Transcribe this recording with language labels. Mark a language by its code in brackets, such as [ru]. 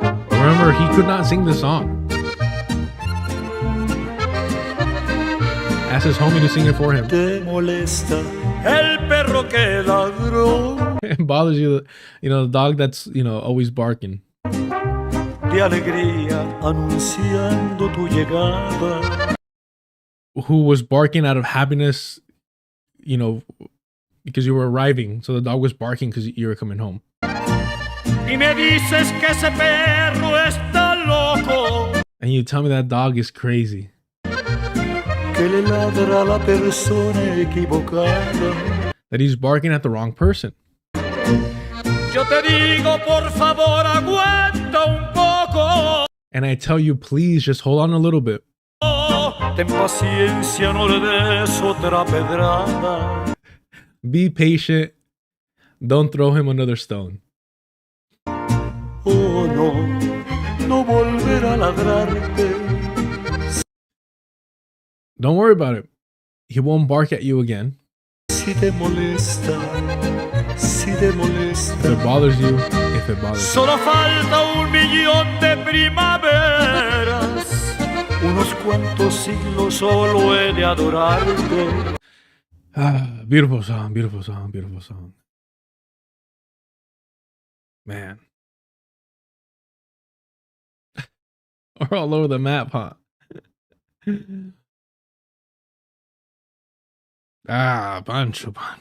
[en] Remember, he could not sing the song. Ask his homie to sing it for him. [es] Te molesta el perro que ladró. [en] It bothers you, the dog that's, always barking. [es] De alegría anunciando tu llegada. [en] Who was barking out of happiness, because you were arriving. So the dog was barking because you were coming home. [es] Y me dices que ese perro está loco. [en] And you tell me that dog is crazy. [es] Que le ladra a la persona equivocada. [en] That he's barking at the wrong person. [es] Yo te digo, por favor, aguanta un poco. [en] And I tell you, please just hold on a little bit. [es] Ten paciencia, no le des otra pedrada. [en] Be patient. Don't throw him another stone. [es] Oh no, no volverá a ladrarte. [en] Don't worry about it. He won't bark at you again. [es] Si te molesta, si te molesta. [en] If it bothers you, if it bothers you. [es] Solo falta 1,000,000 de primaveras. Unos cuantos siglos solo he de adorarte. [en] Ah, beautiful song, beautiful song, beautiful song. Man. We're all over the map, huh? Pancho.